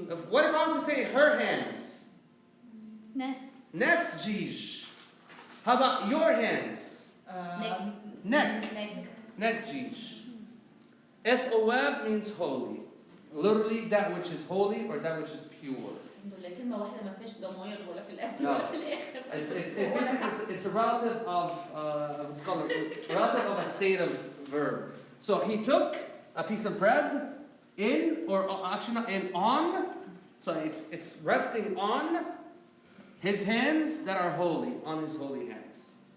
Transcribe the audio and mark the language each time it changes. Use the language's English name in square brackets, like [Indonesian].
[English] What if I want to say her hands? Nes. Nesjish. How about your hands? Neck. Nekjish. Ethowab means holy. Literally that which is holy or that which is pure. [Arabic] كلمة واحدة ما فيش ضماير ولا في الأكل [English] No. [Arabic] ولا في الآخر. [English] It's a relative of it's called a relative of a state of verb. So he took a piece of bread in, or actually not in, on. So it's resting on his hands that are holy, on his holy hands.